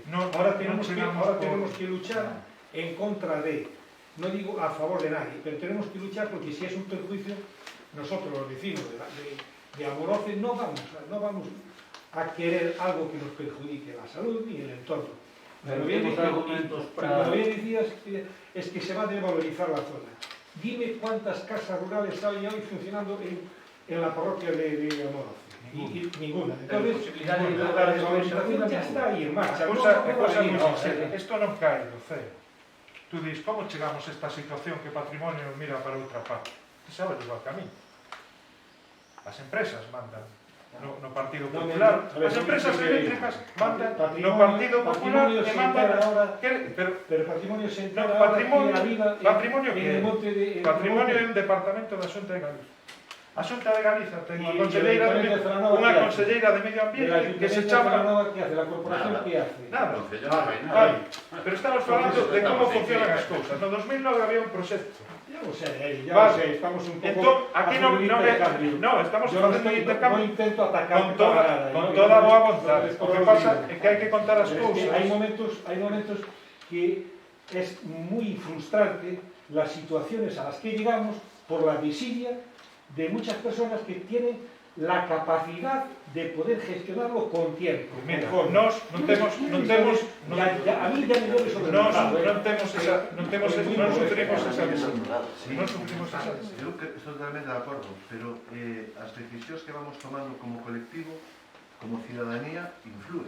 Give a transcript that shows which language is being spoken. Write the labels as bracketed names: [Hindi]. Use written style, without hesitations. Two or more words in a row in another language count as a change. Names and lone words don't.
[Spanish] Ahora tenemos que luchar en contra de, no digo a favor de nadie, pero tenemos que luchar porque si es un perjuicio, nosotros los vecinos de Amoroce no vamos a querer algo que nos perjudique la salud ni el entorno. Pero bien decías es que se va a desvalorizar la zona. Dime cuántas casas rurales hay hoy funcionando en la parroquia de Amoroce. Ninguna. Entonces, la desvalorización ya está ahí en marcha. [Galician] Esto non cae do cero. tú dis, como chegamos a esta situación que patrimonio mira para outra parte? Ti sabes igual que a mí. As empresas mandan no Partido Popular, as empresas eléctricas mandan no Partido Popular e mandan... Pero patrimonio se entra Patrimonio que é? Patrimonio é un departamento da Xunta de Galicia. A Xunta de Galicia ten unha conselleira de Medio Ambiente que se chama... [Spanish] ¿Qué hace? ¿La corporación qué hace? Nada. Vale. [Galician] Pero estamos falando de como funcionan as cousas. No 2009 había un proxecto. [Spanish] Ya lo sé, estamos un poco... [Galician] Entón, aquí estamos facendo un intercambio [Spanish] no intento atacar [Galician] con toda a boa vontade. O que pasa é que hai que contar as cousas. [Spanish] Hay momentos que es muy frustrante las situaciones a las que llegamos por la desidia de muchas personas que tienen la capacidad de poder gestionarlo con tiempo. Mira, [Galician] nós non temos [Spanish] a mí ya me dio eso de [Galician] non sufrimos esa visión. Eu estou totalmente de acordo, pero as decisións que vamos tomando como colectivo, como ciudadanía, influen.